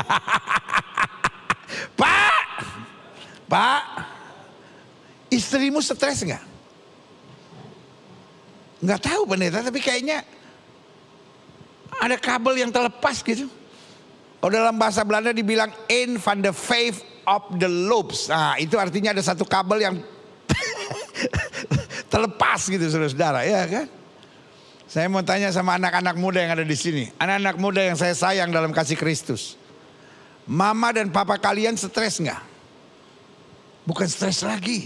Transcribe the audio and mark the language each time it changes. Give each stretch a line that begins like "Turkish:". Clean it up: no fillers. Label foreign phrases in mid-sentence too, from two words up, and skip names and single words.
Indonesian: Pak, istrimu stres gak? Gak tahu pendeta, tapi kayaknya ada kabel yang terlepas gitu. Oh, dalam bahasa Belanda dibilang
Dutch: een van de vijf op de loops.
Indonesian: Nah, itu artinya ada satu kabel yang terlepas gitu saudara-saudara, ya kan? Saya mau tanya sama anak-anak muda yang ada di sini. Anak-anak muda yang saya sayang dalam kasih Kristus. Mama dan papa kalian stres nggak? Bukan stres lagi.